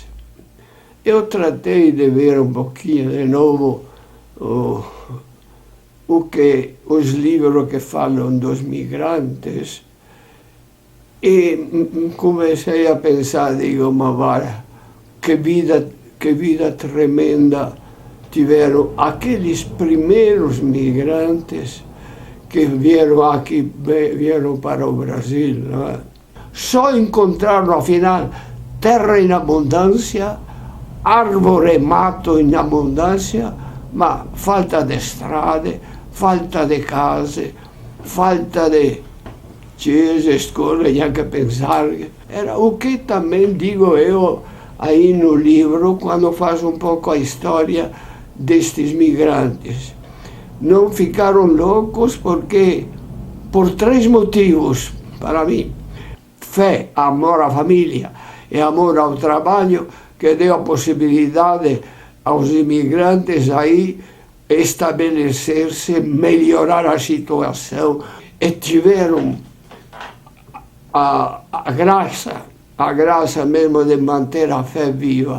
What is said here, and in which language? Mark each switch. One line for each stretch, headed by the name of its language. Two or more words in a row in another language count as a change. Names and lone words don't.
Portuguese: Eu tratei de ver um pouquinho de novo os livros que falam dos migrantes e comecei a pensar, digo, mas que vida tremenda tiveram aqueles primeiros migrantes que vieram para o Brasil. Não é? Só encontraram, afinal, terra em abundância, árvore e mato
Italian: in abbondanza, ma falta di strade, falta di case, falta di chiese, scuole, neanche pensare.
Portuguese: Era o que também digo eu aí no livro, quando faço um pouco a história destes migrantes. Não ficaram loucos porque, por 3 motivos, para mim: fé, amor à família e amor ao trabalho, que deu a possibilidade aos imigrantes aí estabelecer-se, melhorar a situação, e tiveram a graça mesmo de manter a fé viva.